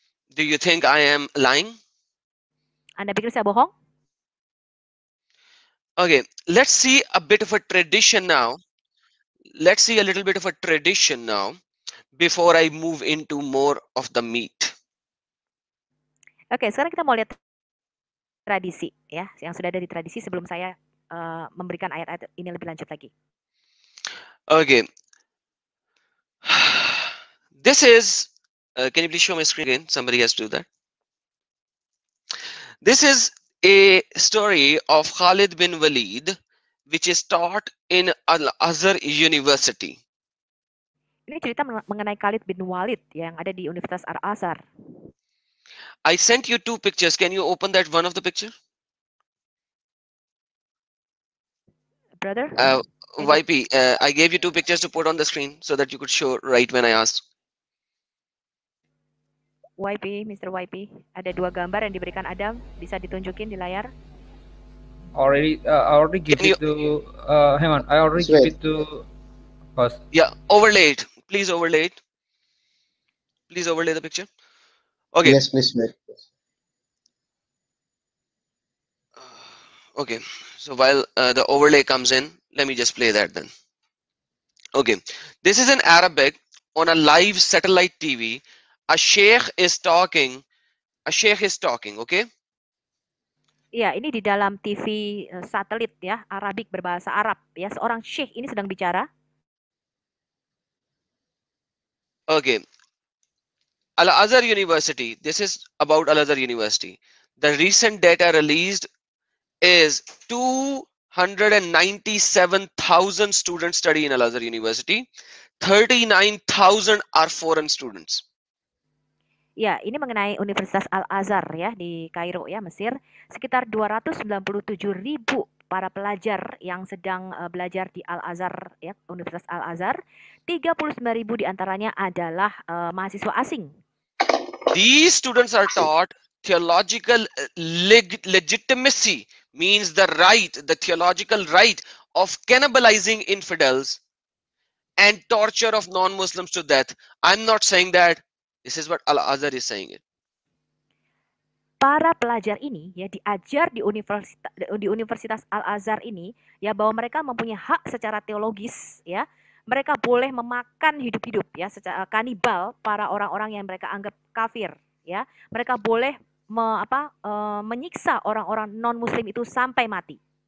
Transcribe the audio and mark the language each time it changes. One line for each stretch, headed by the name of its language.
English: Do you think I am lying?
Indonesian: Anda pikir saya bohong?
English: Okay, let's see a bit of a tradition now. Let's see a little bit of a tradition now before I move into more of the meat.
Indonesian: Oke, sekarang kita mau lihat tradisi ya, yang sudah ada di tradisi sebelum saya memberikan ayat-ayat ini lebih lanjut lagi.
English: Okay. This is, can you please show my screen again? Somebody has to do that. This is a story of Khalid bin Walid, which is taught in Al-Azhar University.
Indonesian: Ini cerita mengenai Khalid bin Walid yang ada di Universitas Al-Azhar.
English: I sent you two pictures. Can you open that one of the picture? Brother? YP, I gave you two pictures to put on the screen so that you could show right when I asked. YP, Mr.
Indonesian: YP, ada dua gambar yang diberikan Adam, bisa ditunjukin di layar?
English: I already give it to. Hang on, I already give it to us. Yeah, overlay it. Please overlay it. Please overlay the picture. Okay. Yes, please wait. Okay, so while the overlay comes in, let me just play that then. Okay, this is in Arabic on a live satellite TV. A sheikh is talking. Okay.
Indonesian: Ya, ini di dalam TV satelit ya, Arabik berbahasa Arab ya. Seorang syekh ini sedang bicara.
English: Okay. Al-Azhar University. This is about Al-Azhar University. The recent data released is 297,000 students study in Al-Azhar University. 39,000 are foreign students.
Indonesian: Ya, ini mengenai Universitas Al-Azhar ya di Kairo ya, Mesir. Sekitar 297.000 para pelajar yang sedang belajar di Al-Azhar ya, Universitas Al-Azhar. 39.000 diantaranya adalah mahasiswa asing.
English: These students are taught theological legitimacy, means the theological right of cannibalizing infidels and torture of non-Muslims to death. I'm not saying that. This is what Al-Azhar is saying it.
Indonesian: Para pelajar ini ya diajar di Universitas Al-Azhar ini ya bahwa mereka mempunyai hak secara teologis ya. Mereka boleh memakan hidup-hidup ya secara kanibal para orang-orang yang mereka anggap kafir ya. Mereka boleh menyiksa orang-orang non-muslim itu sampai mati.